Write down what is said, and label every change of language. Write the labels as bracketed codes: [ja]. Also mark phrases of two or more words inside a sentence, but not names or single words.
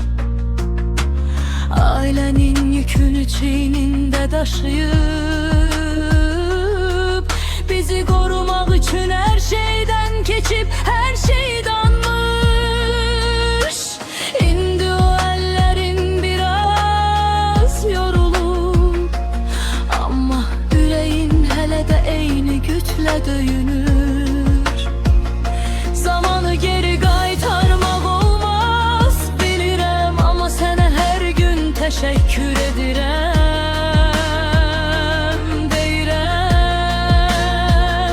[tr] Ailenin yükünü çiğninde taşıyıp, bizi korumak için her şeyden geçip her şeyi danmış. [az] İndi o ellerin biraz yorulup, ama yüreğin hele de eyni güçle döyünür. Zamanı geri qaytarmaq olmaz bilirəm, ama sənə hər gün təşəkkür edirəm, deyirəm.